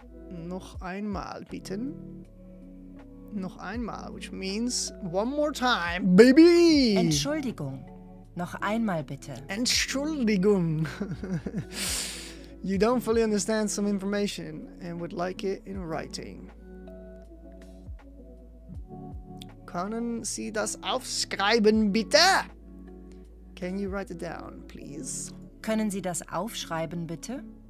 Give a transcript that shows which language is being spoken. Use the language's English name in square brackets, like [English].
[German] Noch einmal, bitte. Noch einmal, [English] which means one more time, baby! [German] Entschuldigung. Noch einmal bitte. Entschuldigung. [English] You don't fully understand some information and would like it in writing. [German] Können Sie das aufschreiben, bitte? [English] Can you write it down, please? [German] Können Sie das aufschreiben, bitte?